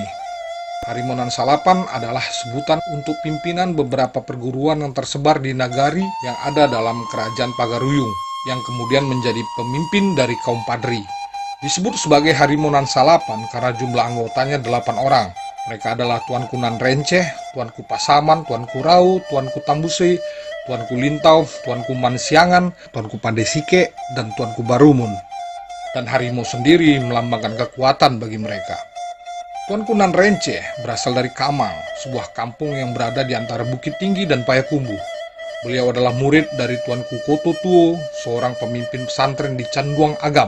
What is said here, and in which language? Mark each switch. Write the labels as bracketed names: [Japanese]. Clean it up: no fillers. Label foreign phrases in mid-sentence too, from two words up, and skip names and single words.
[Indonesian] Harimau Nan Salapan adalah sebutan untuk pimpinan beberapa perguruan yang tersebar di nagari yang ada dalam kerajaan Pagaruyung, yang kemudian menjadi pemimpin dari kaum Padri. Disebut sebagai Harimau Nan Salapan karena jumlah anggotanya 8 orang. Mereka adalah Tuanku Nan Renceh, Tuanku Pasaman, Tuanku Rau, Tuanku Tambuse, Tuanku Lintau, Tuanku Mansiangan, Tuanku Pandesike, dan Tuanku Barumun. Dan harimau sendiri melambangkan kekuatan bagi mereka. Tuanku Nan Renceh berasal dari Kamang, sebuah kampung yang berada di antara Bukit Tinggi dan Payakumbuh. Beliau adalah murid dari Tuanku Koto Tuo, seorang pemimpin pesantren di Canduang Agam.